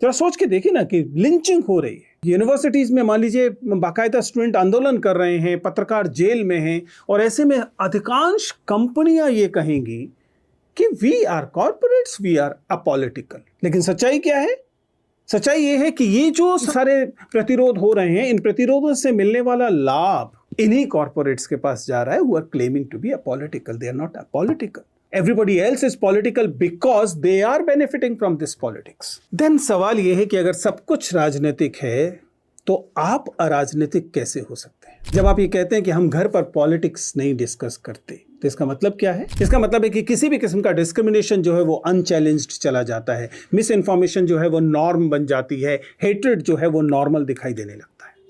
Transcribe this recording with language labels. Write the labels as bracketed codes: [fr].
[hi] जरा सोच के देखिए ना कि लिंचिंग हो रही है यूनिवर्सिटीज में, मान लीजिए बाकायदा स्टूडेंट आंदोलन कर रहे हैं, पत्रकार जेल में हैं, और ऐसे में अधिकांश कंपनियां ये कहेंगी कि [en] We are corporates, we are apolitical. [hi] लेकिन सच्चाई क्या है? सच्चाई ये है कि ये जो सारे प्रतिरोध हो रहे हैं, इन प्रतिरोधों से मिलने वाला लाभ इन्हीं कॉर्पोरेट्स के पास जा रहा है, [en] who are claiming to be apolitical. They are not apolitical. Everybody else is political because they are benefiting from this politics. [hi] Then सवाल ये है कि अगर सब कुछ राजनीतिक है तो आप अराजनीतिक कैसे हो सकते हैं? जब आप ये कहते हैं कि हम घर पर पॉलिटिक्स नहीं डिस्कस करते, तो इसका मतलब क्या है? इसका मतलब है कि किसी भी किस्म का डिस्क्रिमिनेशन जो है वो अनचैलेंज्ड चला जाता है, मिस इन्फॉर्मेशन जो है वो नॉर्म बन जाती है, हेट्रेड जो है वो नॉर्मल दिखाई देने लगता है।